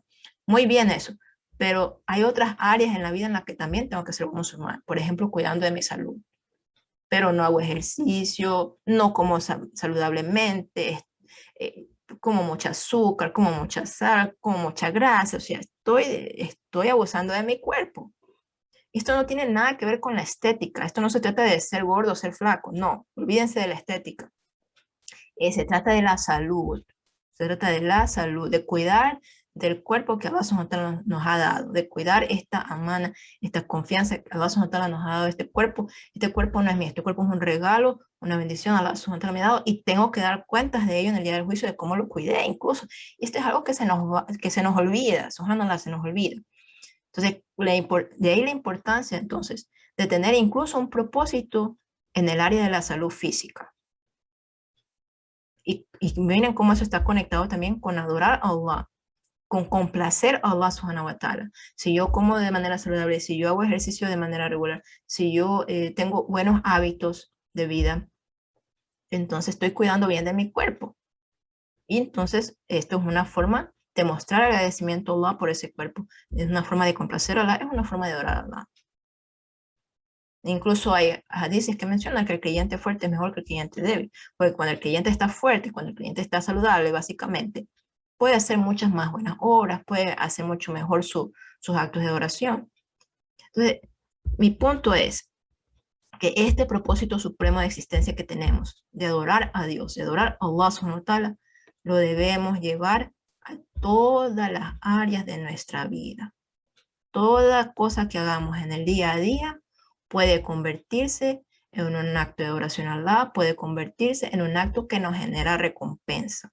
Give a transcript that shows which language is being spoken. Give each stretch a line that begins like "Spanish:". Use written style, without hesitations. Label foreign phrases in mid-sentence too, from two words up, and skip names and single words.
Spanish: Muy bien eso, pero hay otras áreas en la vida en las que también tengo que ser un musulmán, por ejemplo, cuidando de mi salud, pero no hago ejercicio, no como saludablemente, como mucha azúcar, como mucha sal, como mucha grasa, o sea, estoy abusando de mi cuerpo. Esto no tiene nada que ver con la estética, esto no se trata de ser gordo o ser flaco, no, olvídense de la estética. Se trata de la salud, Se trata de la salud, de cuidar del cuerpo que
Arabic: الله سبحانه وتعالى
Spanish: nos ha dado, de cuidar esta amana, esta confianza que
Arabic: الله سبحانه وتعالى
Spanish: nos ha dado este cuerpo. Este cuerpo no es mío, este cuerpo es un regalo, una bendición,
Arabic: الله سبحانه وتعالى
Spanish: me ha dado y tengo que dar cuentas de ello en el día del juicio, de cómo lo cuidé incluso. Y esto es algo que que se nos olvida, subhanallah, se nos olvida. Entonces, de ahí la importancia entonces de tener incluso un propósito en el área de la salud física. Y miren cómo eso está conectado también con adorar a Allah, con complacer a
Arabic: الله سبحانه وتعالى.
Spanish: Si yo como de manera saludable, si yo hago ejercicio de manera regular, si yo tengo buenos hábitos de vida, entonces estoy cuidando bien de mi cuerpo. Y entonces esto es una forma de mostrar agradecimiento a Allah por ese cuerpo. Es una forma de complacer a Allah, es una forma de adorar a Allah. Incluso hay hadices que mencionan que el creyente fuerte es mejor que el creyente débil, porque cuando el creyente está fuerte, cuando el creyente está saludable, básicamente, puede hacer muchas más buenas obras, puede hacer mucho mejor sus actos de oración. Entonces, mi punto es que este propósito supremo de existencia que tenemos, de adorar a Dios, de adorar a
Arabic: الله سبحانه وتعالى,
Spanish: lo debemos llevar a todas las áreas de nuestra vida. Toda cosa que hagamos en el día a día puede convertirse en un acto de oración a Allah, puede convertirse en un acto que nos genera recompensa.